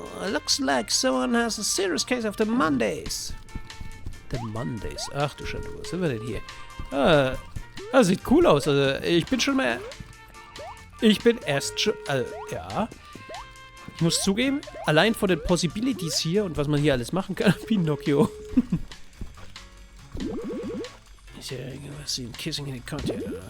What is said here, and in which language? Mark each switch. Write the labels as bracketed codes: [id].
[en] Looks like someone has a serious case of the Mondays. The Mondays. [de] Ach du Schande, wo sind wir denn hier? Sieht cool aus. Also, ich bin erst schon... ja. Ich muss zugeben, allein von den Possibilities hier und was man hier alles machen kann, Pinocchio. [en] I see him kissing in the content.